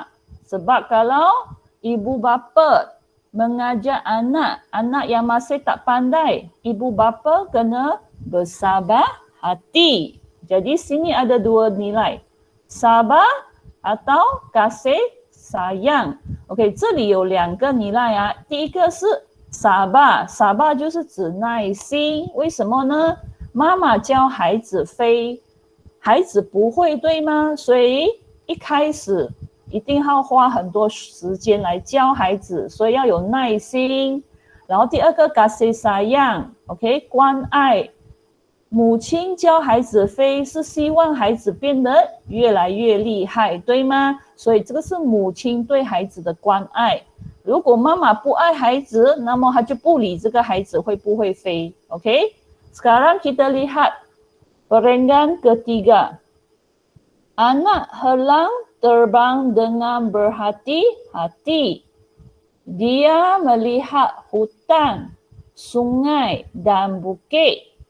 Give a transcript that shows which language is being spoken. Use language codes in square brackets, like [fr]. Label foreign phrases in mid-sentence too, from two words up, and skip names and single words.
[ms] Sebab kalau ibu bapa mengajar anak yang masih tak pandai, ibu bapa kena bersabar hati. Jadi sini ada dua nilai. Sabar atau kasih sayang。 [zh] OK， 这里有两个nilai啊，第一个是 sabar，sabar 就是指耐心。为什么呢？妈妈教孩子飞，孩子不会，对吗？所以一开始一定要花很多时间来教孩子，所以要有耐心。然后第二个 [ms] kasih sayang， [zh] OK， 关爱。母亲教孩子飞是希望孩子变得越来越厉害，对吗？所以这个是母亲对孩子的关爱。如果妈妈不爱孩子，那么她就不理这个孩子会不会飞。OK， [ms] sekarang kita lihat perenggan ketiga. Anak helang terbang dengan berhati-hati. Dia melihat hutan, sungai dan bukit.